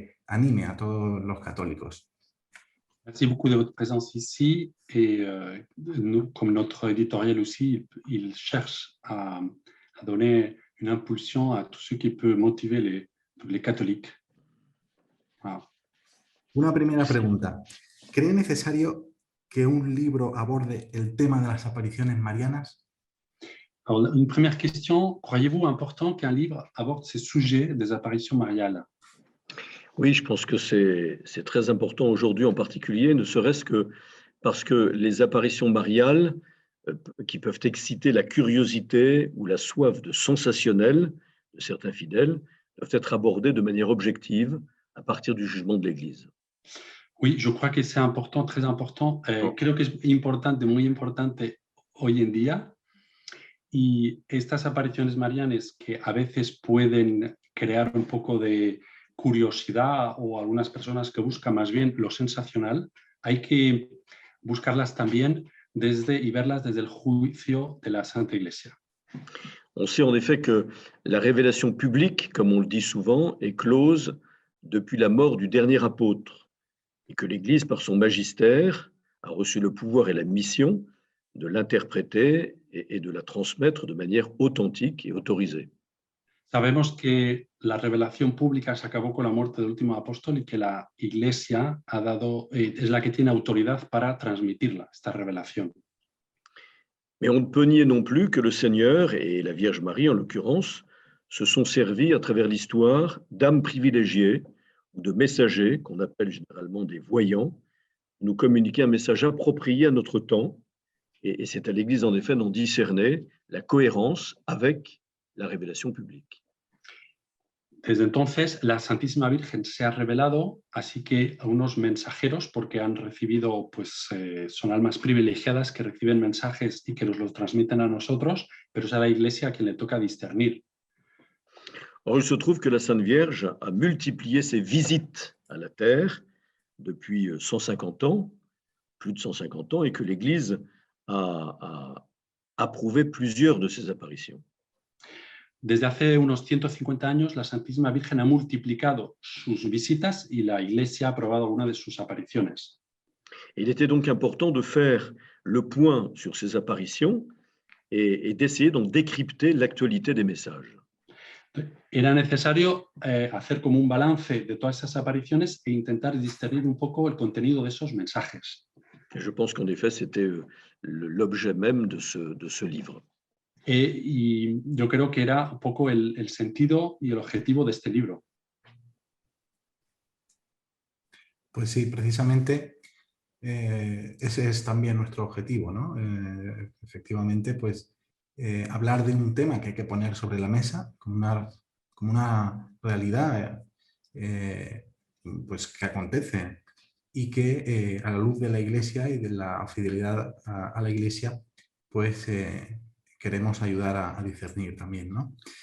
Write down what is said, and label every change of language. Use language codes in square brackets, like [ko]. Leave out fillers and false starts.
[es] anime a todos los católicos. [fr] Merci beaucoup de votre présence ici et nous, comme notre éditorial aussi, il cherche à donner une impulsion à tout ce qui peut motiver les catholiques. Voilà. [es] Una primera pregunta. ¿Cree necesario que un libro aborde el tema de las apariciones marianas? [fr] Alors, une première question, croyez-vous important qu'un livre aborde ces sujets des apparitions mariales? Oui, je pense que c'est très important aujourd'hui en particulier, ne serait-ce que parce que les apparitions mariales, qui peuvent exciter la curiosité ou la soif de sensationnel de certains fidèles, doivent être abordées de manière objective à partir du jugement de l'Église. Oui, je crois que c'est important, très important. [es] Creo que es importante, muy importante hoy en día. Y estas apariciones marianas que a veces pueden crear un poco de curiosidad o algunas personas que buscan más bien lo sensacional, hay que buscarlas también y verlas desde el juicio de la Santa Iglesia. [fr] On sait en effet que la révélation publique, comme on le dit souvent, est close depuis la mort du dernier apôtre et que l'Église, par son magistère, a reçu le pouvoir et la mission de l'interpréter et de la transmettre de manière authentique et autorisée. [es] Sabemos que la revelación pública se acabó con la muerte del último apóstol y que la Iglesia es la que tiene autoridad para transmitirla, esta revelación. [fr] Mais on ne peut nier non plus que le Seigneur, et la Vierge Marie en l'occurrence, se sont servis à travers l'histoire d'âmes privilégiées ou de messagers, qu'on appelle généralement des voyants, nous communiquer un message approprié à notre temps, et c'est à l'Église en effet d'en discerner la cohérence avec la révélation publique. [es] Desde entonces, la Santísima Virgen se ha revelado, así que a unos mensajeros, porque han recibido, son almas privilegiadas que reciben mensajes y que nos los transmiten a nosotros, pero es a la Iglesia a quien le toca discernir. [fr] Or, il se trouve que la Sainte Vierge a multiplié ses visites à la Terre depuis 150 ans, plus de 150 ans, et que l'Église a approuvé plusieurs de ses apparitions. [es] Desde hace unos 150 años, la Santísima Virgen ha multiplicado sus visitas y la Iglesia ha aprobado alguna de sus apariciones. [fr] Il était donc important de faire le point sur ces apparitions et d'essayer donc décrypter l'actualité des messages. [es] Era necesario hacer como un balance de todas esas apariciones e intentar discernir un poco el contenido de esos mensajes. [fr] Et je pense qu'en effet, c'était l'objet même de ce livre. [es] Y yo creo que era un poco el sentido y el objetivo de este libro. Pues sí, precisamente ese es también nuestro objetivo, ¿no? Efectivamente, pues hablar de un tema que hay que poner sobre la mesa como una realidad pues que acontece y que a la luz de la Iglesia y de la fidelidad a la Iglesia, pues queremos ayudar a discernir también, ¿no?